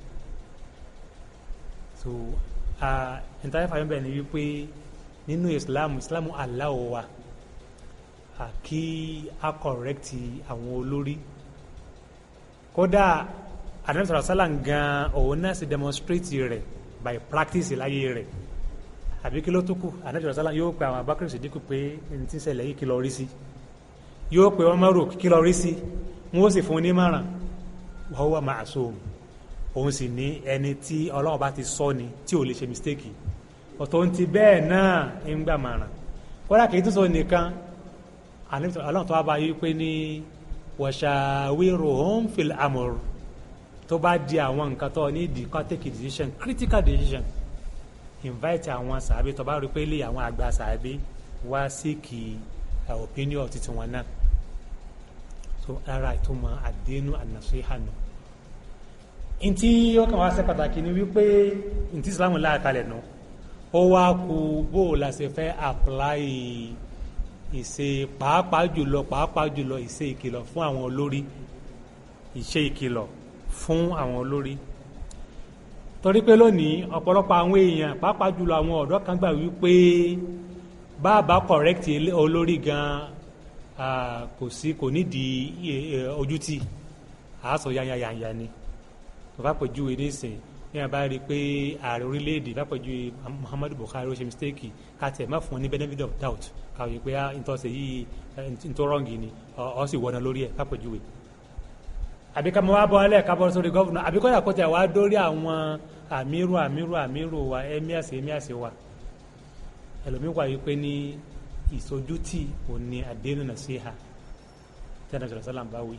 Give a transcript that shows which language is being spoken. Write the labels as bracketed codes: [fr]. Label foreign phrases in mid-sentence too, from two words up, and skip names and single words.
[yo] So ìtàgé fàyọ̀ bẹ́ẹ̀ ni wípé nínú Islam aláwọ̀ wa kí a correct àwọn olórí. Kódà Ànábì [ar] صلى الله عليه وسلم [yo] gan òun náà sì demonstrate rẹ̀ [en] by practice [yo] láyé rẹ̀. Àbí kí ló tó kù, Ànábì [ar] صلى الله عليه وسلم [yo] yóò pe àwọn Abubakar Siddiq pé ẹni tí ń ṣẹlẹ̀ yìí kí lọ rí sí, yóò pe Umaru kí lọ rí sí, wọ́n ó sì fún un ní márùn [ar] وهو معصوم. [yo] Òun sì ní ẹni tí Ọlọ́run bá ti sọ ni tí ò lè ṣe mistake. Ọ̀tọ̀ ń ti bẹ́ẹ̀ náà ń gbà márùn. Kódà kì í tún sọ nìkan, Ànábì Ọlọ́run tó wá bá yí pé ní [ar] وشاورهم في الأمر, [yo] tó bá di àwọn nǹkan tó ní di kan [en] take decision, critical decision, [yo] invite àwọn sàábé tó bá rí pé lè àwọn àgbà sàábé wá síkì opinion títí wọn náà. So ara ìtumọ̀ àdénú an-nasiha nù. Ntí ó kàn wá ṣe pàtàkì ni wípé ntí Islam láàkalẹ̀ nù ó wá kú bó la ṣe fẹ́ apply ìṣe pàápàá jùlọ ìṣe ìkìlọ̀ fún àwọn olórí, ìṣe ìkìlọ̀ fún àwọn olórí. Torí pé lónìí ọ̀pọ̀lọpọ̀ àwọn èèyàn pàápàá jùlọ àwọn ọ̀dọ́ kan gbà wípé bàbá correct olórí gan kò nídìí ojútì, àásọ yányányányá ni. Tó bá pẹ̀jú èdè sìn ní àbá rí pé ààrẹ orílẹ̀-èdè bá pẹ̀jú Muhammadu Buhari ó ṣe mistake káàtẹ̀ má fún ní [en] benefit of doubt [yo] káwé pé ìtọ́sẹ̀ yìí ìtọ́rọ̀ǹgì ni ọ sì wọná lórí ẹ̀ ká pẹ̀jú wèé. Àbí ká mọ wá bọ́ ọ́lẹ̀ ká bọ́ sórí gọ́vùnà, àbí kọ́dà kó tẹ̀ wá dórí àwọn àmírù wa ẹ́míàsì wa. Ẹlòmíì wà wípé ní ìsojútì òní àdénù nasiha tí Ànábì [ar] صلى الله عليه وسلم [yo] bá wí.